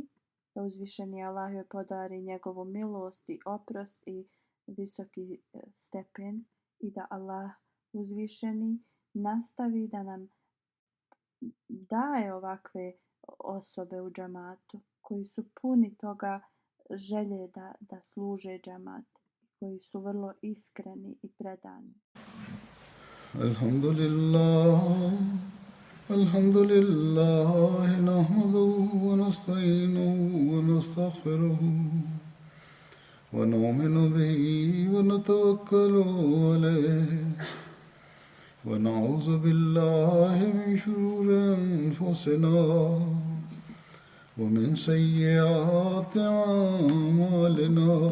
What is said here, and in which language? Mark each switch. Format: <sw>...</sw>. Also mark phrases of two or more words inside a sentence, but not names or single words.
<bs>Da uzvišeni Allah joj podari njegovu milost i oprost i visoki stepen i da Allah uzvišeni nastavi da nam daje ovakve osobe u džamatu koji su puni toga želje da služe džamat, koji su vrlo iskreni i predani.</bs> <ar>الحمد لله نحمده ونستعينه ونستغفره ونؤمن به ونتوكل عليه ونعوذ بالله من شرور أنفسنا ومن سيئات أعمالنا</ar>